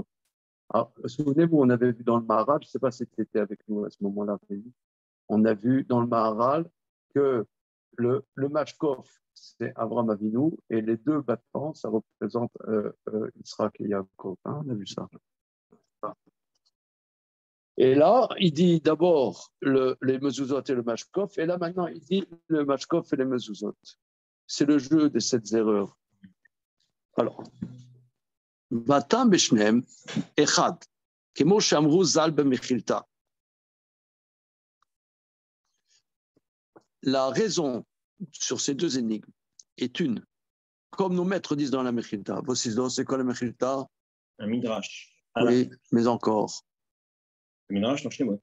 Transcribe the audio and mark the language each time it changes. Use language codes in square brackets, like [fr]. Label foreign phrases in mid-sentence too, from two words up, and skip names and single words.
[fr] Alors, souvenez-vous, on avait vu dans le Maharal, je ne sais pas si tu étais avec nous à ce moment-là, on a vu dans le Maharal que le Mashkov, c'est Abraham Avinu, et les deux battants, ça représente Yitzhak et Yaakov. Hein, on a vu ça. Et là, il dit d'abord les mezuzot et le mashkov, et là maintenant, il dit le mashkov et les mezuzot. C'est le jeu de cette erreur. Alors, [he] וטעם בשניהם אחד, כמו שאמרו ז״ל במכילתא. [fr] La raison sur ces deux énigmes est une. Comme nos maîtres disent dans la Mechilta. Voici c'est quoi la Mechilta? Un midrash. Oui, mais encore. Un midrash dans Shemot.